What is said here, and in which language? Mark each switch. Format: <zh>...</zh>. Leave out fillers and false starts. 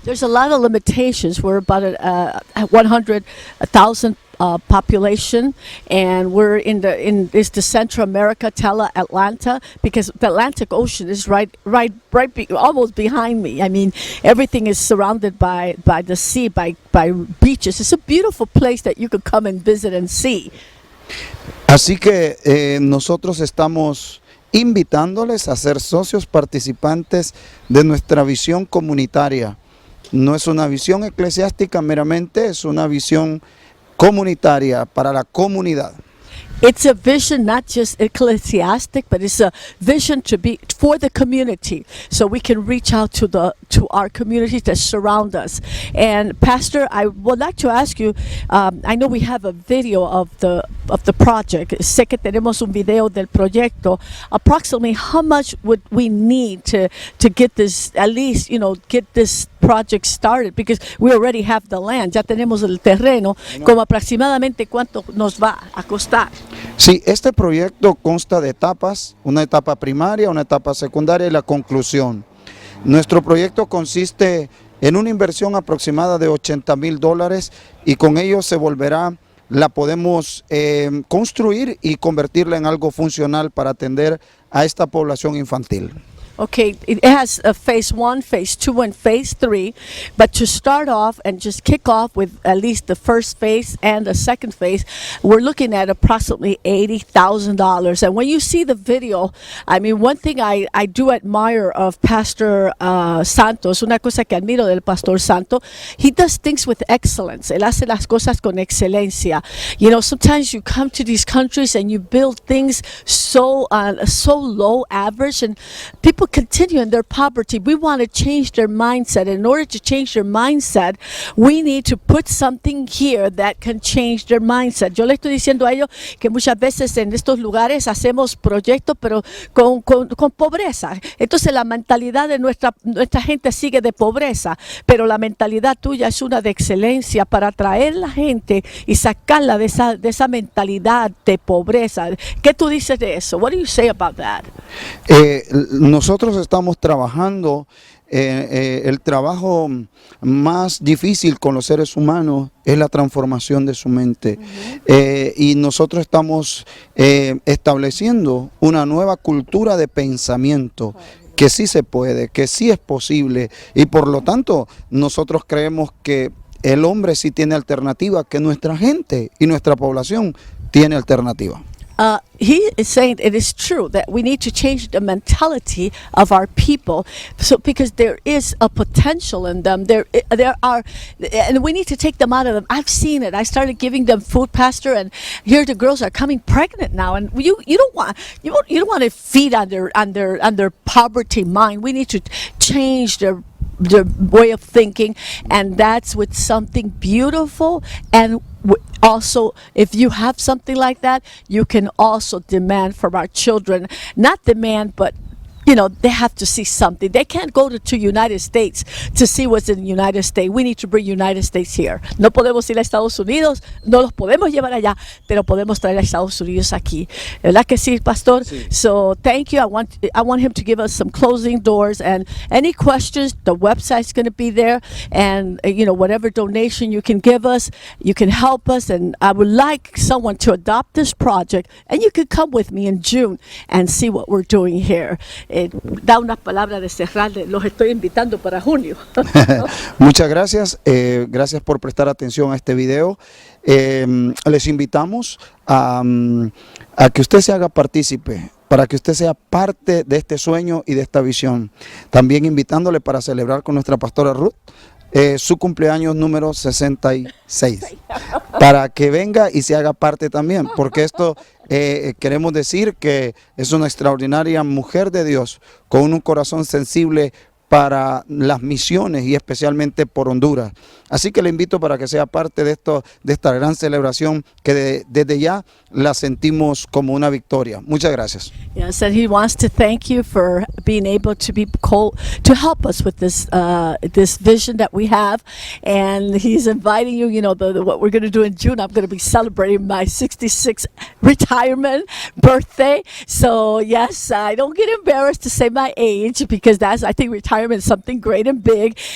<en>There's a lot of limitations. We're about 100,000 population, and we're in the Central America, Tela, Atlanta, because the Atlantic Ocean is right almost behind me. I mean, everything is surrounded by the sea, by beaches. It's a beautiful place that you could come and visit and see.</en> <es>Así que nosotros estamos invitándoles a ser socios participantes de nuestra visión comunitaria. No es una visión eclesiástica meramente, es una visión comunitaria para la comunidad.</es> <en>It's a vision not just ecclesiastic, but it's a vision to be for the community, so we can reach out to our communities that surround us. And Pastor, I would like to ask you. I know we have a video of the project.</en> <es>Sé que tenemos un video del proyecto.</es> <en>Approximately, how much would we need to get this, at least, get this project started? Because we already have the land.</en> <es>Ya tenemos el terreno. Como aproximadamente cuánto nos va a costar. Sí, este proyecto consta de etapas, una etapa primaria, una etapa secundaria y la conclusión. Nuestro proyecto consiste en una inversión aproximada de $80,000 y con ello la podemos construir y convertirla en algo funcional para atender a esta población infantil.</es> <en>Okay, it has a phase 1, phase 2, and phase 3. But to start off and just kick off with at least the first phase and the second phase, we're looking at approximately $80,000. And when you see the video, I mean, one thing I do admire of Pastor Santos,</en> <es>una cosa que admiro del Pastor Santo,</es> <en>he does things with excellence.</en> <es>Él hace las cosas con excelencia.</es> <en>You know, sometimes you come to these countries and you build things so low average, and people continue in their poverty. We want to change their mindset. In order to change their mindset, we need to put something here that can change their mindset.</en> <es>Yo le estoy diciendo a ellos que muchas veces en estos lugares hacemos proyectos, pero con pobreza. Entonces la mentalidad de nuestra gente sigue de pobreza, pero la mentalidad tuya es una de excelencia para atraer a la gente y sacarla de esa mentalidad de pobreza. ¿Qué tú dices de eso?</es> <en>What do you say about that?</en> <es>Nosotros estamos trabajando, el trabajo más difícil con los seres humanos es la transformación de su mente. Y nosotros estamos estableciendo una nueva cultura de pensamiento, que sí se puede, que sí es posible, y por lo tanto nosotros creemos que el hombre sí tiene alternativa, que nuestra gente y nuestra población tiene alternativa.</es> <en>He is saying it is true that we need to change the mentality of our people, so because there is a potential in them. There are, and we need to take them out of them. I've seen it. I started giving them food, Pastor, and here the girls are coming pregnant now. And you don't want to feed on their poverty mind. We need to change their way of thinking, and that's with something beautiful. And also, if you have something like that, you can also demand from our children, not demand, but you know, they have to see something. They can't go to United States to see what's in the United States. We need to bring United States here.</en> <es>No podemos ir a Estados Unidos, no los podemos llevar allá, pero podemos traer a Estados Unidos aquí. ¿Verdad que sí, Pastor? Sí.</es> <en>So thank you. I want him to give us some closing doors, and any questions, the website's going to be there, and you know, whatever donation you can give us, you can help us. And I would like someone to adopt this project, and you could come with me in June and see what we're doing here.</en> <es>Da unas palabras de cerrar, los estoy invitando para junio. Muchas gracias, gracias por prestar atención a este video. Les invitamos a que usted se haga partícipe, para que usted sea parte de este sueño y de esta visión. También invitándole para celebrar con nuestra pastora Ruth su cumpleaños número 66, para que venga y se haga parte también, porque esto queremos decir que es una extraordinaria mujer de Dios con un corazón sensible para las misiones y especialmente por Honduras. Así que le invito para que sea parte de esta gran celebración que desde ya la sentimos como una victoria. Muchas gracias.</es> <en>Yes, and he wants to thank you for being able to help us with this this vision that we have, and he's inviting you. You know, what we're going to do in June. I'm going to be celebrating my 66th retirement birthday. So yes, I don't get embarrassed to say my age, because I think retirement is something great and big.</en>